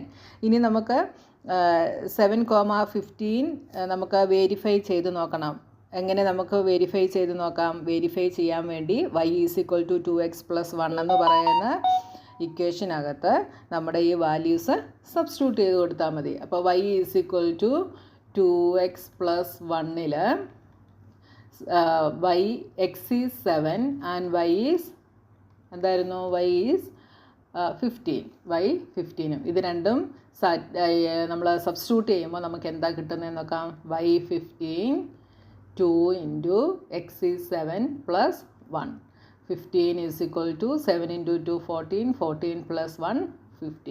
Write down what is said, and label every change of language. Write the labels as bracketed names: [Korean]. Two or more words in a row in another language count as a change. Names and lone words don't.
[Malayalam] ഇനി നമുക്ക് 7,15 നമുക്ക് വെരിഫൈ ചെയ്ത് നോക്കണം. എങ്ങനെ നമുക്ക് വെരിഫൈ ചെയ്ത് നോക്കാം? വെരിഫൈ ചെയ്യാൻ വേണ്ടി y = 2x + 1 എന്ന് പറയുന്ന ഇക്വേഷനകത്ത് നമ്മുടെ ഈ [English] values substitute [Malayalam] ചെയ്ത് കൊടുത്താൽ മതി. അപ്പോൾ y = 2x + 1ൽ [English] x is 7 and y is [Malayalam] എന്തായിരുന്നു, [English] y is 15, [Malayalam] y 15ഉം. ഇത് രണ്ടും നമ്മൾ സബ്സ്റ്റിറ്റ്യൂട്ട് ചെയ്യുമ്പോൾ നമുക്ക് എന്താ കിട്ടുന്നതെന്ന് നോക്കാം. y 15 2 × [English] x is 7 [Malayalam] + 1. 15 = 7 × 2 14, 14 + 1 15.